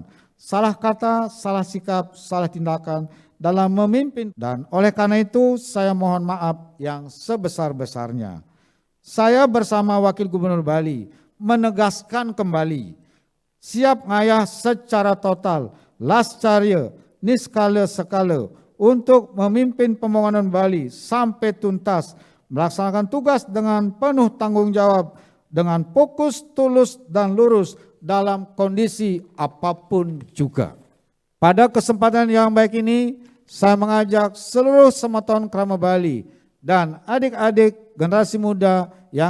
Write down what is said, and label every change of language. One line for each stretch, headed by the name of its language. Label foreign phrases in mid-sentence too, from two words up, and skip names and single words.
Indonesian: Salah kata, salah sikap, salah tindakan dalam memimpin, dan oleh karena itu saya mohon maaf yang sebesar-besarnya. Saya bersama Wakil Gubernur Bali menegaskan kembali siap ngayah secara total
Balinese: lascarya niskala sekala
Indonesian: untuk memimpin pembangunan Bali sampai tuntas, melaksanakan tugas dengan penuh tanggung jawab, dengan fokus, tulus, dan lurus dalam kondisi apapun juga. Pada kesempatan yang baik ini, saya mengajak seluruh Sematon Krama Bali dan adik-adik generasi muda yang